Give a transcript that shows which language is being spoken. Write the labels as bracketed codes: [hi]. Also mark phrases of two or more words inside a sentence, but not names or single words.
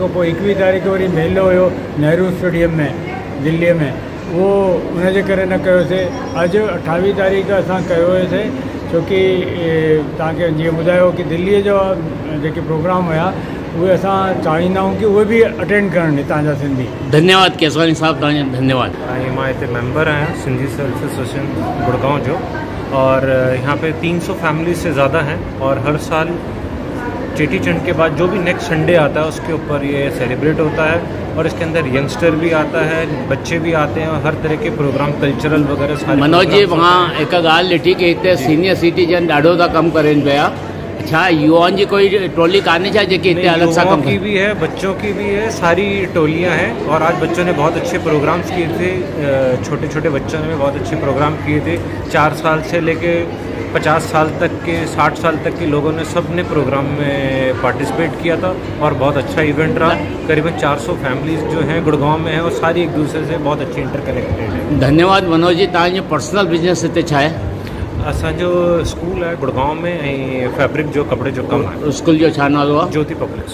[sd] पोइ 21 तारीख़ वरी मेलो हुयो नेहरू स्टेडियम में दिल्लीअ में, उहो उनजे करे न कयोसीं। अॼु 28 तारीख़ असां कयो हुयोसीं, छोकी तव्हांखे जीअं ॿुधायो कि दिल्लीअ जो जेके प्रोग्राम हुया उहे असां चाहींदा आहियूं कि उहे बि अटेंड करणु हितां जा सिंधी। धन्यवाद केसवानी साहब, तव्हांजो धन्यवाद। मां हिते मेंबर आहियां सिंधी सेल्फ एसोसिएशन गुड़गांव जो, [hi] और यहाँ पे 300 फैमिली से ज़्यादा हैं। और हर साल चेटीचंड के बाद जो भी [en] next Sunday [hi] आता है उसके ऊपर ये सेलिब्रेट होता है, और इसके अंदर यंगस्टर भी आता है, बच्चे भी आते हैं, और हर तरह के प्रोग्राम कल्चरल वगैरह सारे। [sd] मनोज जी, वहाँ एक ॻाल्हि ॾिठी कि हिते [en] senior citizen [sd] ॾाढो था कमु करनि पिया, अच्छा, [hi] युवाओं की कोई टोली [sd] कान्हे छा जेके हिते अलग सां [hi] युवाओं [sd] कमु [hi] की भी है, बच्चों की भी है, सारी टोलियां हैं। और आज बच्चों ने बहुत अच्छे प्रोग्राम्स किए थे, छोटे छोटे बच्चों ने बहुत अच्छे प्रोग्राम किए थे। 4 साल से लेके 50 साल तक के, 60 साल तक के लोगों ने, सब ने प्रोग्राम में पार्टिसिपेट किया था और बहुत अच्छा इवेंट रहा। करीबन 400 फैमिलीज जो हैं गुड़गांव में हैं और सारी एक दूसरे से बहुत अच्छी इंटरकनेक्टेड है। [sd] धन्यवाद मनोज जी। तव्हांजो [en] personal business [sd] हिते छा आहे? [hi] असांजो स्कूल है गुड़गांव में, [sd] ऐं फैब्रिक जो कपिड़े जो कमु आहे। स्कूल जो छा नालो आहे? ज्योति पब्लिक।